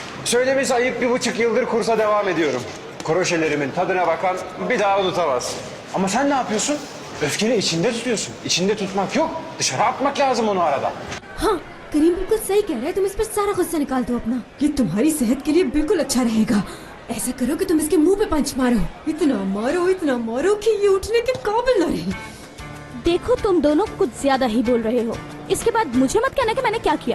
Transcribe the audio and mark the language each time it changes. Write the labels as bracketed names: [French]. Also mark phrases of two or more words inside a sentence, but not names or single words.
[Turkish] Söylemesi ayıp 1,5 yıldır kursa devam ediyorum. Kroşelerimin tadına bakan bir daha unutamaz. Ama sen ne yapıyorsun? Öfkeni içinde tutuyorsun. İçinde tutmak yok. Dışarı atmak lazım onu arada. [Hindi] हाँ करीम बिल्कुल सही कह रहा है। तुम इस पर सारा गुस्सा निकाल दो अपना। ये तुम्हारी सेहत के लिए बिल्कुल अच्छा रहेगा। ऐसा करो कि तुम इसके मुंह पे पंच मारो, इतना मारो कि ये उठने के काबिल न रहे। देखो तुम दोनों कुछ ज्यादा ही बोल रहे हो। इसके बाद मुझे मत कहना कि मैंने क्या किया।